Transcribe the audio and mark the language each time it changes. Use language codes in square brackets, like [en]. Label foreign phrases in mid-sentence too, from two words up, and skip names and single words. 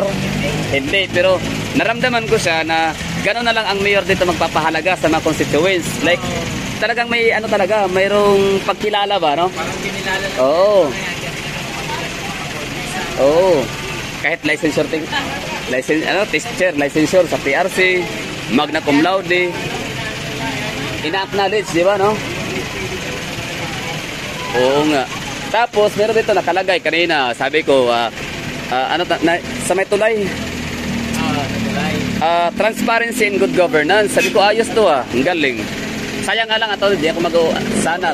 [tl] Hindi, pero naramdaman ko siya na gano'n na lang ang Mayor dito magpapahalaga sa mga constituents. Like, talagang may ano talaga, mayroong pagkilala ba, no? Parang kinilala lang. Oo. Oo. Kahit licensure licensure sa PRC, magna cum laude, ina-acknowledge, di ba, no? Oo nga. Tapos, meron dito nakalagay kanina, sabi ko, sa may tulay, [en] transparency and good governance. [tl] Sabi ko, ayos to ang galing. Sayang nga lang hindi ako sana.